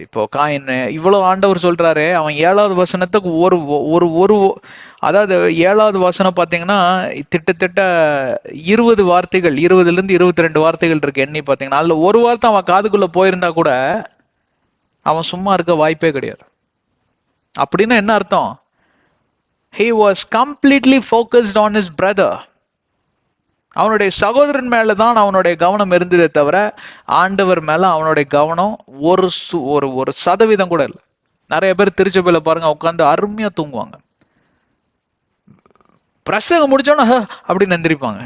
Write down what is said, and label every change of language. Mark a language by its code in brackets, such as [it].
[ta] இப்போ காயின் இவ்வளவு ஆண்டவர் சொல்றாரு, அவன் 7வது வசனத்துக்கு ஒரு அதாவது 7வது வசனம் பாத்தீங்கன்னா திட்டத்தட்ட 20 வார்த்தைகள், 20லிருந்து 22 வார்த்தைகள் இருக்கு எண்ணி பாத்தீங்கன்னா. அதுல ஒரு வார்த்தை அவன் காதுக்குள்ள போயிருந்தா கூட அவன் சும்மா இருக்க வாய்ப்பே கிடையாது. அப்படின்னா என்ன அர்த்தம்? [en] He was completely focused on his brother. [ta] அவனுடைய சகோதரன் மேலதான் அவனுடைய கவனம் இருந்ததே தவிர ஆண்டவர் மேல அவனுடைய கவனம் ஒரு சதவீதம் கூட இல்லை. நிறைய பேர் திருச்சபையில பாருங்க உட்காந்து அருமையா தூங்குவாங்க, பிரசங்கம் முடிச்சோன்னா அப்படின்னு எந்திரிப்பாங்க.